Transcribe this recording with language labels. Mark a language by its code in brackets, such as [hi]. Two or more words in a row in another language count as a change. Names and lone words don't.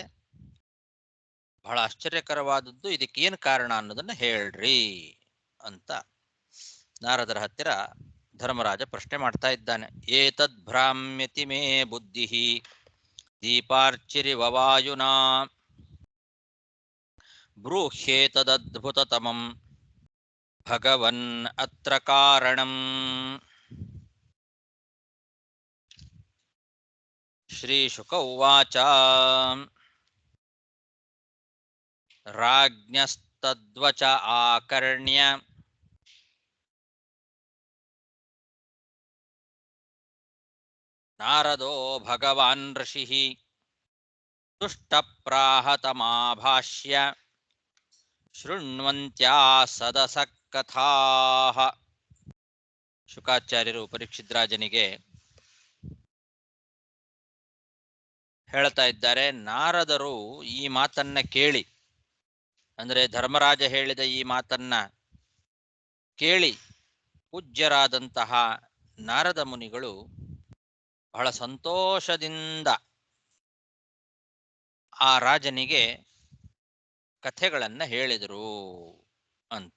[kn] ಬಹಳ ಆಶ್ಚರ್ಯಕರವಾದದ್ದು, ಇದಕ್ಕೇನು ಕಾರಣ ಅನ್ನೋದನ್ನ ಹೇಳ್ರಿ ಅಂತ ನಾರದರ ಹತ್ತಿರ ಧರ್ಮರಾಜ ಪ್ರಶ್ನೆ ಮಾಡ್ತಾ ಇದ್ದಾನೆ. [sa] ಏತದ್ ಭ್ರಾಮ್ಯತಿ ಮೇ ಬುದ್ಧಿಃ ದೀಪಾರ್ಚಿರಿವ ವಾಯುನಾ ಬ್ರೂಹ್ಯೇತದದ್ಭುತತಮಂ ಭಗವನ್ ಅತ್ರ ಕಾರಣಂ. ಶ್ರೀಶುಕ ಉವಾಚ. ರಾಜ್ಞಸ್ತದ್ವಚ ಆಕರ್ಣ್ಯ ನಾರದೋ ಭಗವಾನ್ ಋಷಿಃ ತುಷ್ಟಪ್ರಾಹತಮಾಭಾಷ್ಯ ಶೃಣ್ವಂತ್ಯಾ ಸದಸಃ ಕಥಾಃ. [kn] ಶುಕಾಚಾರ್ಯರು ಪರೀಕ್ಷಿತ್ ರಾಜನಿಗೆ ಹೇಳ್ತಾ ಇದ್ದಾರೆ, ನಾರದರು ಈ ಮಾತನ್ನ ಕೇಳಿ, ಅಂದ್ರೆ ಧರ್ಮರಾಜ ಹೇಳಿದ ಈ ಮಾತನ್ನ ಕೇಳಿ ಪೂಜ್ಯರಾದಂತಹ ನಾರದ ಮುನಿಗಳು ಬಹಳ ಸಂತೋಷದಿಂದ ಆ ರಾಜನಿಗೆ ಕಥೆಗಳನ್ನ ಹೇಳಿದರು ಅಂತ.